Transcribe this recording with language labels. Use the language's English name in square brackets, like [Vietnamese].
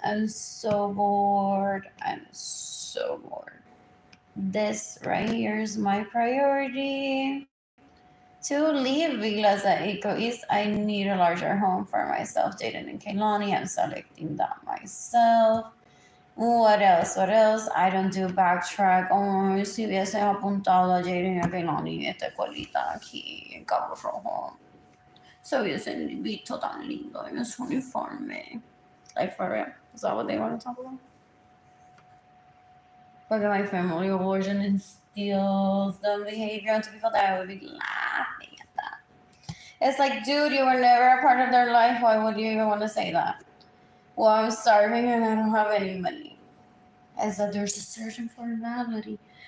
[English] I'm so bored. I'm so bored. This right here is my priority. To leave Villas at Eco East, I need a larger home for myself, Jaden and Kehlani. I'm selecting that myself. What else? What else? I don't do backtrack. [Spanish] Oh, si hubiese apuntado a Jaden y a Kehlani esta colita aquí en Cabo Rojo. Se hubiesen visto tan lindo en su uniforme. [English] Like, for real. Is that what they want to talk about? [Spanish] Porque [English] my family abortion instills the behavior onto people that I would be laughing at that. It's like, dude, you were never a part of their life. Why would you even want to say that? Well, I'm starving and I don't have any money. As that there's a certain formality.